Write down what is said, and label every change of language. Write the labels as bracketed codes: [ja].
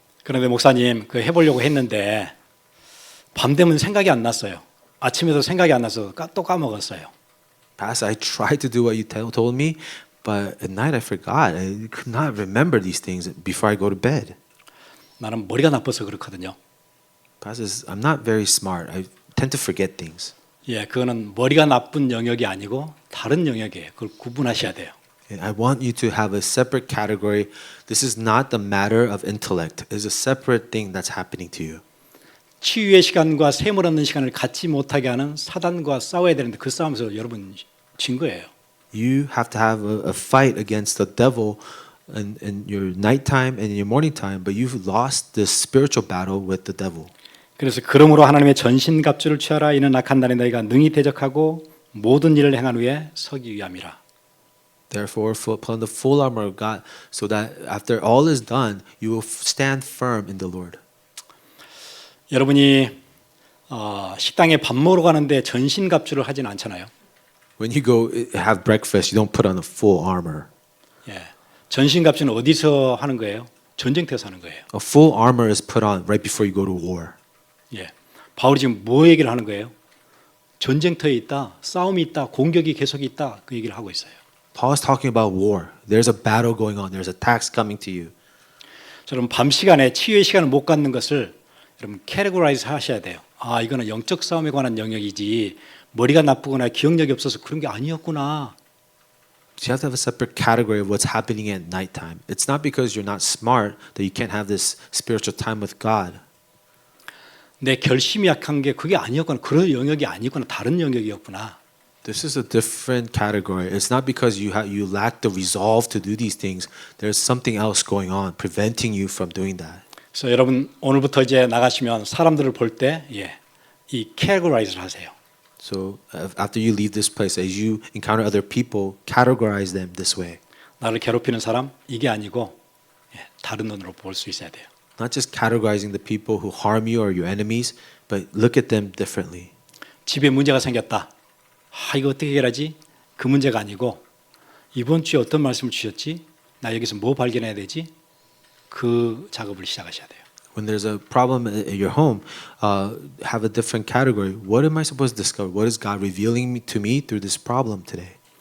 [ko] 그런데 목사님 그 해보려고 했는데 밤 되면 생각이 안 났어요. 아침에도 생각이 안 나서 또 까먹었어요. [en] Pastor, I tried to do what you told me, but at night I forgot. I could not remember these things before I go to bed. [ko] 나는 머리가 나빠서 그렇거든요. [en] Pastor, I'm not very smart. I tend to forget things. [ko] 예, 그거는 머리가 나쁜 영역이 아니고 다른 영역이에요. 그걸 구분하셔야 돼요. [en] And I want you to have a separate category. This is not the matter of intellect. It's a separate thing that's happening to you. [ko] 치유의 시간과 샘을 얻는 시간을 갖지 못하게 하는 사단과 싸워야 되는데 그 싸움에서 여러분 진 거예요. [en] You have to have a fight against the devil in your nighttime and in your morning time, but you've lost this spiritual battle with the devil. [ko] 그래서 그러므로 하나님의 전신갑주를 취하라. 이는 악한 날에 너희가 능히 대적하고 모든 일을 행한 후에 서기 위함이라. [en] Therefore, put on the full armor of God, so that after all is done, you will stand firm in the Lord. [ko] 여러분이 식당에 밥 먹으러 가는데 전신갑주를 하진 않잖아요. [en] When you go have breakfast, you don't put on a full armor. [ko] 예, 전신갑주는 어디서 하는 거예요? 전쟁터에서 하는 거예요. [en] A full armor is put on right before you go to war. [ko] 예, 바울이 지금 뭐 얘기를 하는 거예요? 전쟁터에 있다, 싸움이 있다, 공격이 계속 있다 그 얘기를 하고 있어요. [en] Paul is talking about war. There's a battle going on. There's attacks coming to you. [ko] 여러분 밤 시간에 치유의 시간을 못 갖는 것을 여러분 캐테고라이즈 하셔야 돼요. 이거는 영적 싸움에 관한 영역이지 머리가 나쁘거나 기억력이 없어서 그런 게 아니었구나. [en] So you have to have a separate category of what's happening at nighttime. It's not because you're not smart that you can't have this spiritual time with God. [ko] 내 결심이 약한 게 그게 아니었구나. 그런 영역이 아니구나. 다른 영역이었구나. [en] This is a different category. It's not because you lack the resolve to do these things. There's something else going on preventing you from doing that. [ko] 그래서 여러분 오늘부터 이제 나가시면 사람들을 볼 때 이 캐테고라이즈를 하세요. [en] So after you leave this place, as you encounter other people, categorize them this way. [ko] 나를 괴롭히는 사람 이게 아니고 다른 눈으로 볼 수 있어야 돼요. [en] Not just categorizing the people who harm you or your enemies, but look at them differently. [ko] 집에 문제가 생겼다. 이거 어떻게 해결하지? 그 문제가 아니고 이번 주에 어떤 말씀을 주셨지? 나 여기서 뭐 발견해야 되지? 그 작업을 시작하셔야 돼요. [en] When there's a problem at your home, have a different category. What am I supposed to discover? What is God revealing to me through this problem today?